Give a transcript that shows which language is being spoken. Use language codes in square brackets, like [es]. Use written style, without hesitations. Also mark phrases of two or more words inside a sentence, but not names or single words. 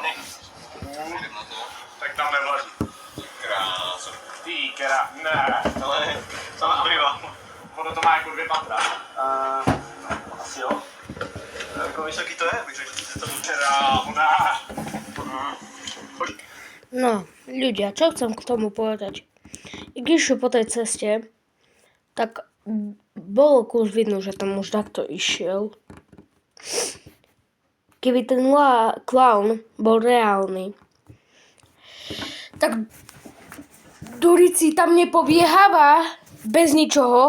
[cs] Jdem na to. Tak tam nevlazí. Ty krásu. Ty krá... Ne. Ale... Sama pliva. Ono to má jako 2 patra. Asi jo. Jako vysoký to je, bych řekl, že to Kráva. No, [sk] ľudia, čo chcem k tomu povedať? I když po tej ceste, tak bolo už vidno, že tam už takto išiel. Keby ten klaun bol reálny, tak Durici tam nepobieháva bez ničoho.